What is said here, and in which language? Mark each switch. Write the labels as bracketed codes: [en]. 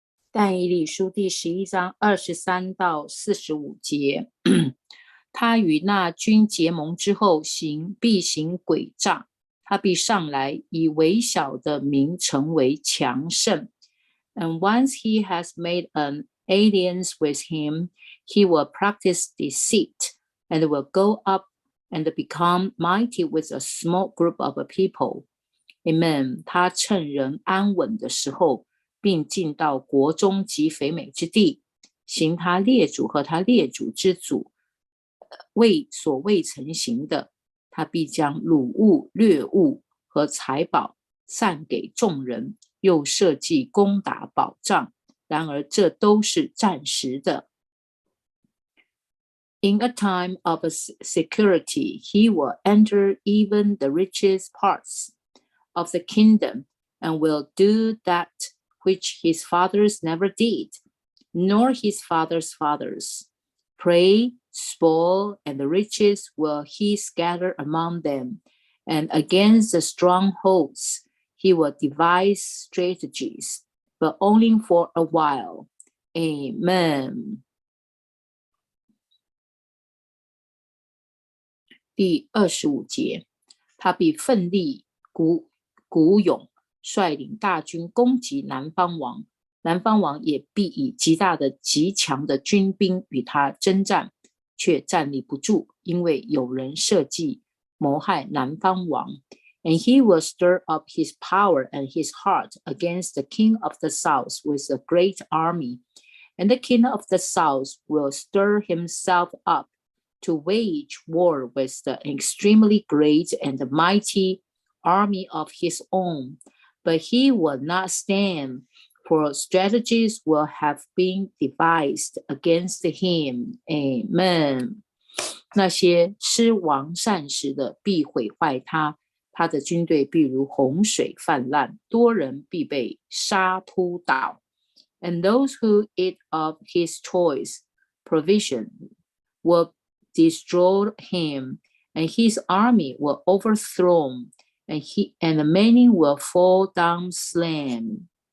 [zh] 但以理书第11章23到45节，他与那军结盟之后，必行诡诈，他必上来，以微小的民成为强盛。 [en] And once he has made an alliance with him, he will practice deceit and will go up and become mighty with a small group of people. Amen. [zh] 他趁人安稳的时候，并进到国中及肥美之地，行他列祖和他列祖之祖所未曾行的。他必将掳物、掠物和财宝散给众人，又设计攻打保障。然而这都是暂时的。 [en] In a time of security, he will enter even the richest parts of the kingdom and will do that which his fathers never did, nor his fathers' fathers. Prey, spoil, and the riches will he scatter among them, and against the strongholds he will devise strategies, but only for a while. Amen. [zh] 第25节，他必奋力鼓勇，率领大军攻击南方王，南方王也必以极大的极强的军兵与他征战，却站立不住，因为有人设计谋害南方王。 [en] And he will stir up his power and his heart against the king of the south with a great army. And the king of the south will stir himself up to wage war with the extremely great and mighty army of his own. But he will not stand, for strategies will have been devised against him. Amen. [zh] 那些施王善时的必毁坏他，他的军队必如洪水泛滥，多人必被杀扑倒。 [en] And those who eat of his choice provision will destroy him, and his army will overthrow, and many will fall down slain.